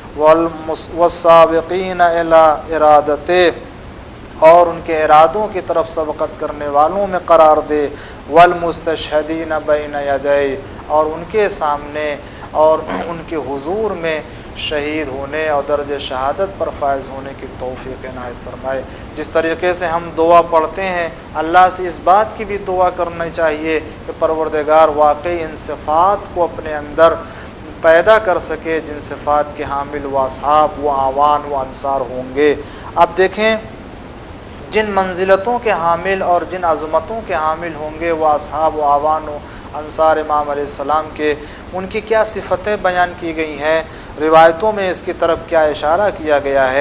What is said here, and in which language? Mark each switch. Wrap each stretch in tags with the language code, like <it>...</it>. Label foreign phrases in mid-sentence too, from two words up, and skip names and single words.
<ar>والسابقین الی ارادتے،</ar> <ur>اور ان کے ارادوں کی طرف سبقت کرنے والوں میں قرار دے،</ur> <ar>والمستشہدین بین یدی،</ar> <ur>اور ان کے سامنے اور ان کے حضور میں شہید ہونے اور درجہ شہادت پر فائز ہونے کی توفیق عنایت فرمائے۔ جس طریقے سے ہم دعا پڑھتے ہیں، اللہ سے اس بات کی بھی دعا کرنی چاہیے کہ پروردگار واقعی ان صفات کو اپنے اندر پیدا کر سکے جن صفات کے حامل و اصحاب و آوان و انصار ہوں گے۔ اب دیکھیں جن منزلتوں کے حامل اور جن عظمتوں کے حامل ہوں گے وہ اصحاب و آوان و انصار امام علیہ السلام کے، ان کی کیا صفتیں بیان کی گئی ہیں، روایتوں میں اس کی طرف کیا اشارہ کیا گیا ہے۔</ur>